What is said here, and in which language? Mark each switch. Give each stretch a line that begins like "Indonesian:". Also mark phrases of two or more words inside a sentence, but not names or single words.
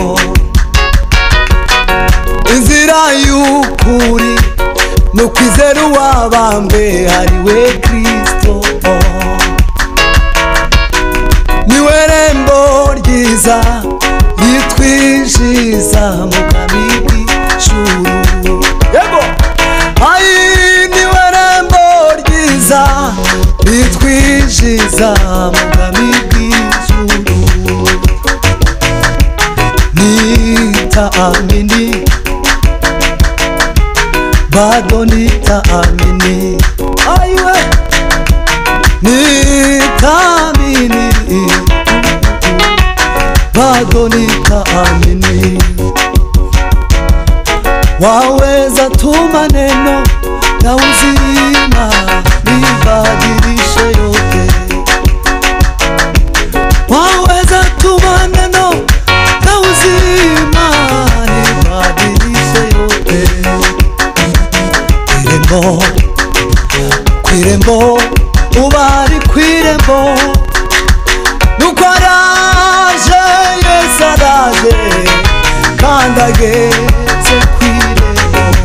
Kinyarwanda: Inzira y'ukuri nukwizera uwabambwe ariwe Kristo, niwe rembo ryiza yitwishiza mu bwami bw'ijuru. Yego, ai, niwe rembo ryiza yitwishiza mu bwami bw'ijuru.
Swahili: Nitaamini, bado nitaamini. Aiwe, nitaamini, bado nitaamini. Waweza tuma neno na uzima libadilishe yote. Waweza tuma neno na uzima libadilishe yote.
Kinyarwanda: Kwirembo, kwirembo, ubari kwirembo. Nuko araje, Yesu araje, kandi ageze kwirembo.